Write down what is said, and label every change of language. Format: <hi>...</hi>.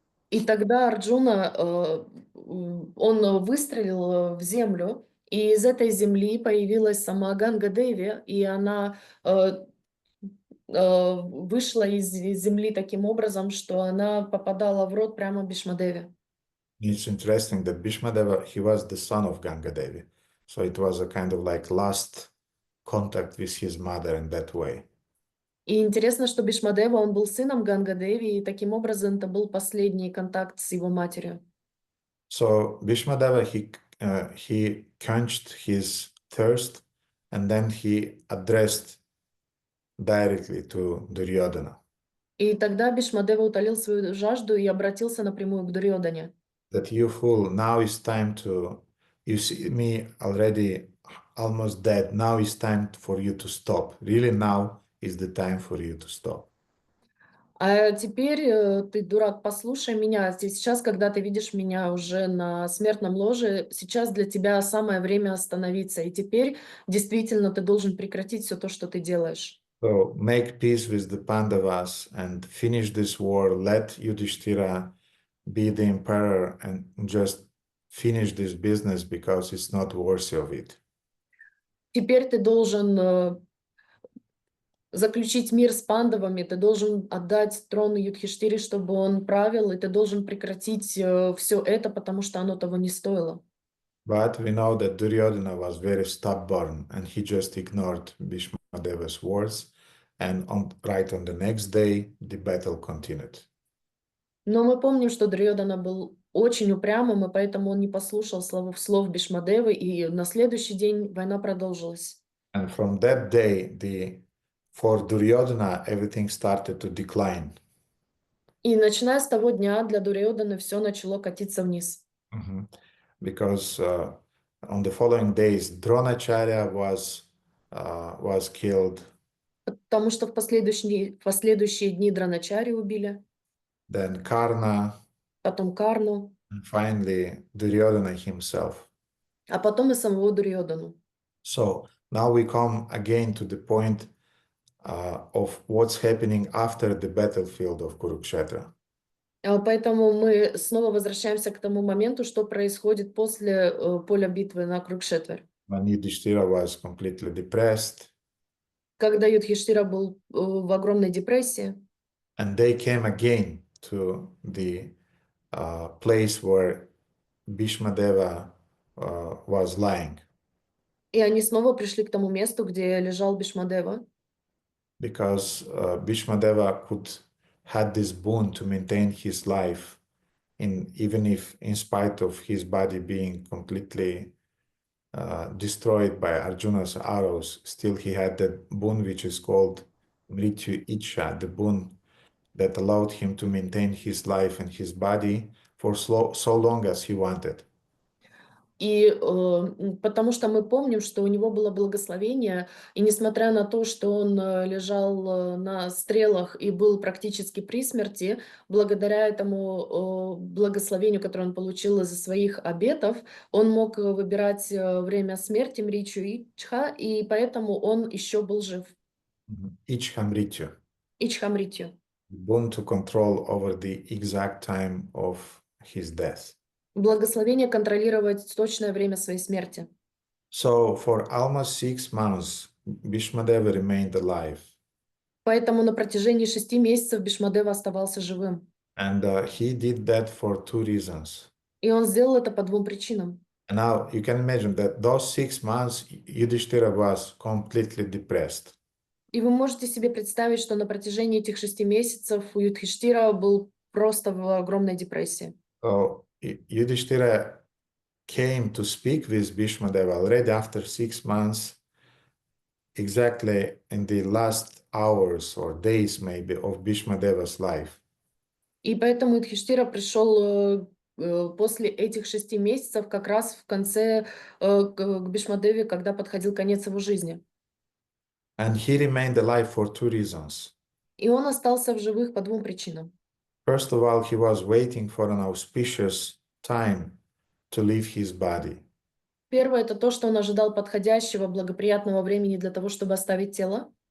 <ru>И тогда Арджуна, он выстрелил в землю, и из этой земли появилась сама Ганга Деви, и она вышла из земли таким образом, что она попадала в рот прямо Бhīṣmadevе.</ru> <en>It's interesting that Bhīṣmadeva, he was the son of Ganga Devi. So it was a kind of like last contact with his mother in that way.</en> <ru>И интересно, что Бhīṣmadeva, он был сыном Ганга Деви, и таким образом это был последний контакт с его матерью.</ru> <en>So Bhīṣmadeva, he quenched his thirst, and then he addressed directly to Duryodhana.</en> <ru>И тогда Бhīṣmadeva утолил свою жажду и обратился напрямую к Дурьодане.</ru> <en>That you fool, now is time to, you see me already almost dead, now is time for you to stop. Really now is the time for you to stop.</en> <ru>А теперь, ты, дурак, послушай меня. Сейчас, когда ты видишь меня уже на смертном ложе, сейчас для тебя самое время остановиться. И теперь действительно ты должен прекратить все то, что ты делаешь.</ru> <en>So make peace with the Pandavas and finish this war. Let Yudhishthira be the emperor and just finish this business because it's not worthy of it.</en> <ru>Теперь ты должен заключить мир с пандавами, ты должен отдать трон Юдхиштире, чтобы он правил, и ты должен прекратить все это, потому что оно того не стоило.</ru> <en>But we know that Duryodhana was very stubborn, and he just ignored Bhīṣmadeva's words, and right on the next day, the battle continued.</en> <ru>Но мы помним, что Дурьодана был очень упрямым, и поэтому он не послушал слов Бhīṣmadevы, и на следующий день война продолжилась.</ru> <en>And from that day, for Duryodhana, everything started to decline.</en> <ru>И начиная с того дня для Дурьоданы все начало катиться вниз.</ru> <en>Because on the following days, Dronacharya was killed.</en> <ru>Потому что в последующие дни Дроначари убили,</ru> <en>Then Karna,</en> <ru>потом Карну,</ru> <en>and finally Duryodhana himself.</en> <ru>а потом и самого Дурьодану.</ru> <en>So now we come again to the point of what's happening after the battlefield of Kurukshetra.</en> <ru>Поэтому мы снова возвращаемся к тому моменту, что происходит после поля битвы на Курукшетве.</ru> <en>When Yudhishthira was completely depressed.</en> <ru>Когда Юдхиштира был в огромной депрессии.</ru> <en>And they came again to the place where Bhīṣmadeva was lying.</en> <ru>И они снова пришли к тому месту, где лежал Бhīṣmadeva.</ru> <en>Because Bhīṣmadeva had this boon to maintain his life, even if in spite of his body being completely destroyed by Arjuna's arrows, still he had that boon which is called Mrityu Ichha, the boon that allowed him to maintain his life and his body for so long as he wanted.</en> <ru>И потому что мы помним, что у него было благословение, и несмотря на то, что он лежал на стрелах и был практически при смерти, благодаря этому благословению, которое он получил из-за своих обетов, он мог выбирать время смерти Мричу Ичха, и поэтому он еще был жив. Ичхамритю. Ичхамритю.</ru> <en>Boon to control over the exact time of his death.</en> <ru>Благословение контролировать точное время своей смерти.</ru> <en>So for almost 6 months, Bhīṣmadeva remained alive.</en> <ru>Поэтому на протяжении 6 месяцев Бhīṣmadeva оставался живым.</ru> <en>And he did that for 2 reasons.</en> <ru>И он сделал это по 2 причинам.</ru> <en>And now you can imagine that those 6 months, Yudhishthira was completely depressed.</en> <ru>И вы можете себе представить, что на протяжении этих 6 месяцев у Юдхиштира был просто в огромной депрессии.</ru> <en>So Yudhishthira came to speak with Bhīṣmadeva already after 6 months, exactly in the last hours or days maybe of Bhīṣmadeva's life.</en> <ru>И поэтому Юдхиштира пришел после этих 6 месяцев как раз в конце к Бhīṣmadеве, когда подходил конец его жизни.</ru> <en>And he remained alive for 2 reasons.</en> <ru>И он остался в живых по 2 причинам.</ru> <en>First of all, he was waiting for an auspicious time to leave his body.</en> <ru>Первое — это то, что он ожидал подходящего, благоприятного времени для того, чтобы оставить тело.</ru>